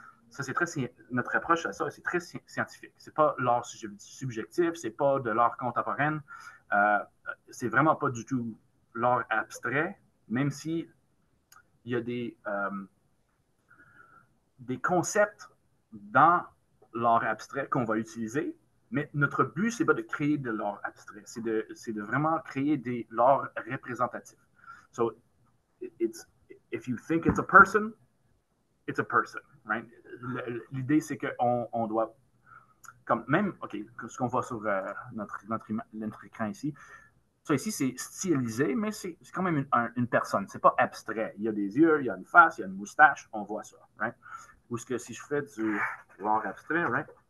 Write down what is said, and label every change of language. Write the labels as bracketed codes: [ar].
[fr] Ça, c'est très notre approche à ça, c'est très scientifique. C'est pas l'art subjectif, c'est pas de l'art contemporain, euh, c'est vraiment pas du tout l'art abstrait, même si il y a des concepts dans l'art abstrait qu'on va utiliser, mais notre but, c'est pas de créer de l'art abstrait, c'est de vraiment créer de l'art représentatif. [en] So, it's, if you think it's a person, right? [fr] L'idée, c'est qu'on doit, comme même, OK, ce qu'on voit sur notre écran ici, ça ici, c'est stylisé, mais c'est quand même une personne. C'est pas abstrait. Il y a des yeux, il y a une face, il y a une moustache, on voit ça, right? Ou ce que si je fais du l'art abstrait, right?